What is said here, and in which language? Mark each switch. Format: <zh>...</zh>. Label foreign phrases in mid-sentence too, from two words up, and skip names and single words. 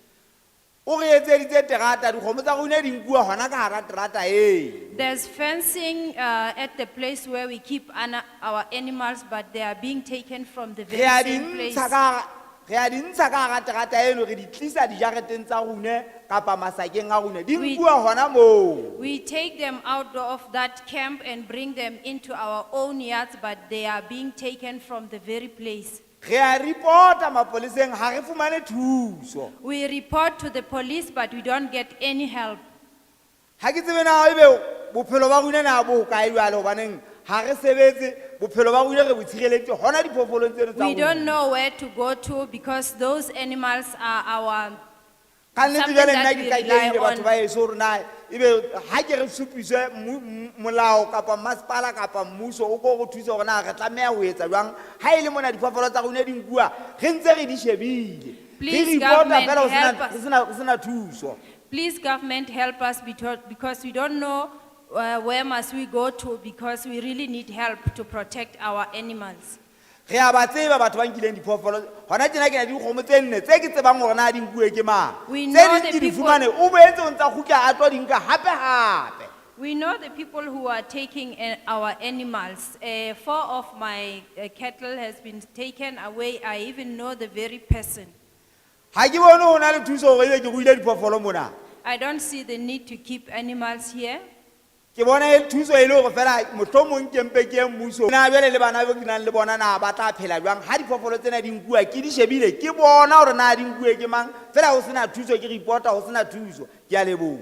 <st>O re etseditse terata dikgomo tsa rona di nkuwa hona ka hara terata e.</st> <en>There's fencing at the place where we keep our animals, but they are being taken from the</en> <st>Re</st> <en>very</en> <st>a</st> <en>same place.</en> <st>re a di ntsha ka hara terata eno re di tlisa dijareteng tsa rona kapa masakeng a rona di</st> <en>We-</en> <st>nkuwa hona moo.</st> <en>We take them out of that camp and bring them into our own yards, but they are being taken from the very place.</en> <st>Re a reporta mapoleseng ha re fumane thuso.</st> <en>We report to the police, but we don't get any help.</en> <st>Ha ke tsebe na ebe bophelo ba rona na bo kae jwale hobaneng ha re sebetse bophelo ba rona re bo tshireletse hona diphoofolong tseno tsa</st> <en>We don't</en> <st>rona.</st> <en>know where to go to because those animals are our.</en> <st>Ka nnete</st> <en>something</en> <st>jwale</st> <en>that</en> <st>nna</st> <en>we</en> <st>ke tla</st> <en>rely</en> <st>keile batho</st> <en>on.</en> <st>ba eso hore na ebe ha ke re supise molao kapa masepala kapa mmuso o ko go thusa hore na re tlameha ho etsa jwang ha ile mona diphoofolo tsa rona di nkuwa re ntse re di shebile.</st> <en>Please,</en> <st>Re reporta</st> <en>government,</en> <st>fela ho</st> <en>help</en> <st>sena-</st> <en>us.</en> <st>ho sena thuso.</st> <en>Please, government, help us because we don't know where must we go to because we really need help to protect our animals.</en> <st>Re a ba tseba batho ba nkileng diphoofolo hona tjena ke na di dikgomo tse nne tse ke tsebang hore na di nkuwe ke mang.</st> <en>We</en> <st>Tse</st> <en>know</en> <st>ding</st> <en>the</en> <st>ke di</st> <en>people-</en> <st>fumane o boetse o ntsa kgutla a tlo di nka hape.</st> <en>We know the people who are taking our animals. 4 of my cattle has been taken away. I even know the very person.</en> <st>Ha ke bone ho na le thuso hore ebe ke ruile diphoofolo mona.</st> <en>I don't see the need to keep animals here.</en> <st>Ke bona e thuso e le hore fela mohlomong ke mpe ke ye mmuso. Na jwale le bana ba ke nang le bona na ba tla phela jwang ha diphoofolo tsena di nkuwa ke di shebile ke bona hore na di nkuwe ke mang fela ho sena thuso ke reporta ho sena thuso ke a leboha.</st>